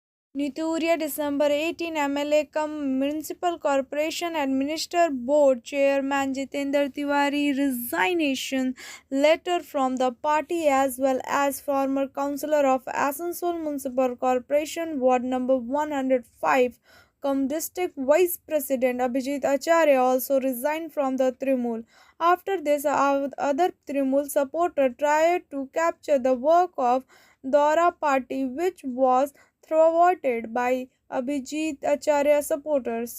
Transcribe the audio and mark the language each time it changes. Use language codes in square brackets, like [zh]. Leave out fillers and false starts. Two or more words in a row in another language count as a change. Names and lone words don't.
[en] Nituria, December 18, MLA cum Municipal Corporation Administrator Board Chairman Jitendra Tiwari resignation letter from the party, as well as former councillor of Asansol Municipal Corporation Ward number 105 cum District Vice President Abhijit Acharya also resigned from the Trinamool. After this, other Trinamool supporter tried to capture the work of Dora party, which was thwarted by Abhijit Acharya supporters.